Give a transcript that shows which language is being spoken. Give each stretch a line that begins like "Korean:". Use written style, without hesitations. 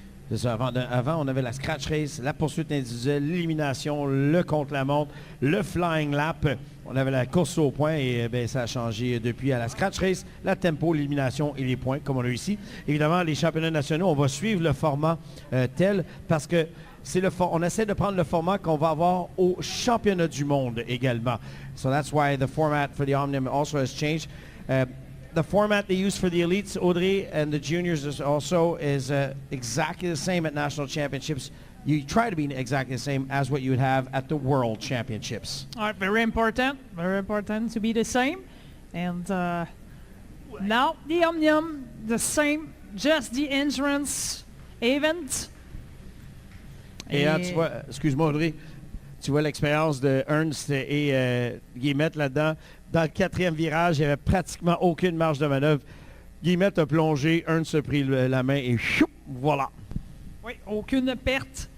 French: C'est ça, avant, on avait la scratch race, la poursuite individuelle, l'élimination, le contre-la-montre, le flying lap. On avait la course au point et ça a changé depuis à la scratch race, la tempo, l'élimination et les points, comme on a ici. Évidemment, les championnats nationaux, on va suivre le format tel parce que on essaie de prendre le format qu'on va avoir au championnat du monde également.
English: So that's why the format for the Omnium also has changed. The format they use for the elites, Audrey, and the juniors is exactly the same at national championships. You try to be exactly the same as what you would have at the world championships. All right, very important to be the same. And now the Omnium, the same, just the entrance event.
French: Et là, tu vois, excuse-moi Audrey, tu vois l'expérience de Ernst et Guillemette là-dedans. Dans le 4e virage, il n'y avait pratiquement aucune marge de manœuvre. Guillemette a plongé, Ernst a pris la main et choup, voilà. Oui, aucune perte.